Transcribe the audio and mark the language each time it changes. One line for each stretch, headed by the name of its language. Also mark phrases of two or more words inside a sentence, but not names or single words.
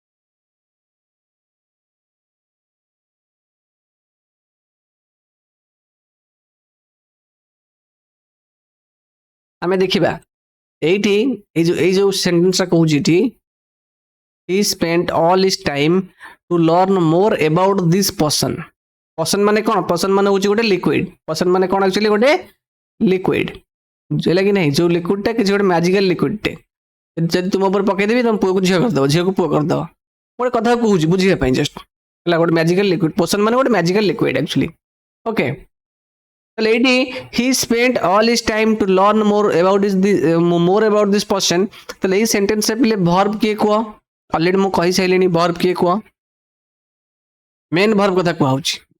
Odia: ଆମେ ଦେଖିବା ଏଇଠି ଏଇ ଯୋଉ ସେଣ୍ଟେନ୍ସଟା କହୁଛି ଏଠି
English: he spent all his time to learn more about this person
Odia: person ମାନେ କଣ person ମାନେ ହଉଛି ଗୋଟେ liquid person ମାନେ କଣ actually ଗୋଟେ liquid ହେଲା କି ନାହିଁ ଯୋଉ liquid ଟା କିଛି ଗୋଟେ
English: magical liquid
Odia: ଟେ ଯଦି ତୁମ ଉପରେ ପକେଇଦେବି ତମ ପୁଅକୁ ଝିଅ କରିଦେବ ଝିଅକୁ ପୁଅ କରିଦେବ ଗୋଟେ କଥା କହୁଛି ବୁଝିବା ପାଇଁ ଜଷ୍ଟ ହେଲା ଗୋଟେ
English: magical liquid
Odia: ପୋଷଣ ମାନେ ଗୋଟେ
English: magical liquid actually okay
Odia: ତାହେଲେ ଏଇଠି
English: he spent all his time to learn more about this person
Odia: ତାହେଲେ ଏଇ ସେଣ୍ଟେନ୍ସରେ ପିଲେ ଭର୍ବ କିଏ କୁହ ଅଲରେଡି ମୁଁ କହିସାରିଲିଣି ଭର୍ବ କିଏ କୁହ
English: main verb
Odia: କଥା କୁହାହଉଛି